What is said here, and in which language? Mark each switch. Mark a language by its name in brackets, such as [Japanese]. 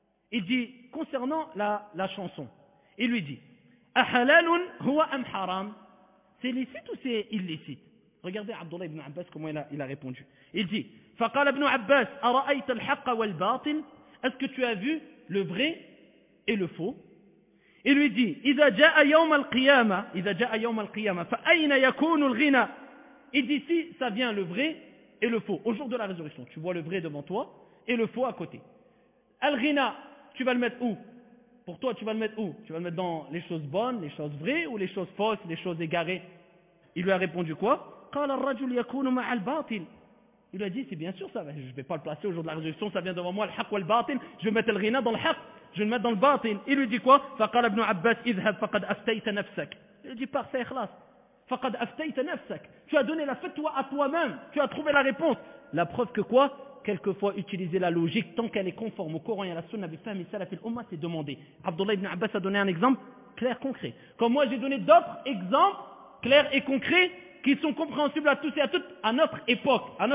[French] Il dit, concernant la chanson, il lui dit, [Arabic] Ahalalun huwa am haram? [French] C'est licite ou c'est illicite? Regardez Abdullah ibn Abbas comment il a répondu. Il dit, [Arabic] Faqala ibn Abbas, Ara'ayta al-haqqa wal-batil? [French] Est-ce que tu as vu le vrai et le faux? Il lui dit, [Arabic] إذا جاء يوم القيامة فأين يكون الغنى? [French] Il dit, si ça vient le vrai et le faux, au jour de la résurrection, tu vois le vrai devant toi et le faux à côté. Al-ghina, tu vas le mettre où? Pour toi, tu vas le mettre où? Tu vas le mettre dans les choses bonnes, les choses vraies ou les choses fausses, les choses égarées? Il lui a répondu quoi? [Arabic] قال الرجل يكون مع الباطل. [French] Il a dit, c'est bien sûr ça, je ne vais pas le placer au jour de la résurrection, ça vient devant moi, le [Arabic] haqq wal batil, [French] je vais mettre le ghina dans le haqq, je vais le mettre dans le batil. Il lui dit quoi? [Arabic] فقال ابن عباس اذهب فقد أفتيت نفسك. [French] Il dit, parfait, خلاص. [Arabic] فقد أفتيت نفسك. [French] Tu as donné la fatwa à toi-même, tu as trouvé la réponse. La preuve que quoi? Quelquefois utiliser la logique tant qu'elle est conforme au Coran et à la Sunna [Arabic] bi fahmi salaf al-umma, [French] c'est demandé. Abdullah ibn Abbas a donné un exemple clair, concret. Comme moi j'ai donné d'autres exemples clairs et concrets qui sont compréhensibles à tous et à toutes à notre époque.